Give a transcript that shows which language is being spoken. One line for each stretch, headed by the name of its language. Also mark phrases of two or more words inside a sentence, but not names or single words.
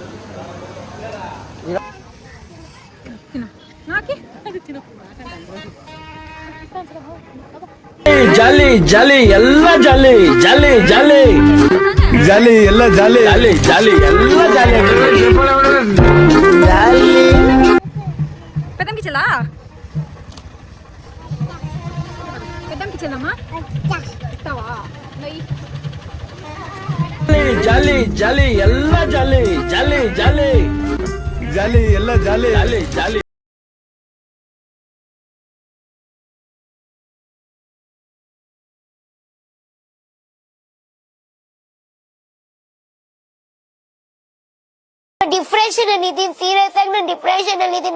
Kannada: ಜಾಲಿ ಜಾಲಿ ಎಲ್ಲ ಜಾಲಿ ಜಾಲಿ ಜಾಲಿ ಜಾಲಿ ಎಲ್ಲ ಜಾಲಿ ಜಾಲಿ ಜಾಲಿ ಎಲ್ಲ ಜಾಲಿ ಜಾಲಿ.
Telugu: పెద్దంకి చెల్లా పెద్దంకి చెల్లమ్మా ఇస్తావా?
Kannada: ಜಾಲಿ ಜಾಲಿ ಎಲ್ಲ ಜಾಲಿ ಜಾಲಿ ಜಾಲಿ ಜಾಲಿ ಎಲ್ಲ ಜಾಲಿ ಜಾಲಿ ಜಾಲಿ. ಡಿಪ್ರೆಷನ್ ಅಲ್ಲಿ ಇದೀನಿ, ಸೀರಿಯಸ್ ಆಗಿ ನಾನು ಡಿಪ್ರೆಷನ್ ಅಲ್ಲಿ ಇದೀನಿ.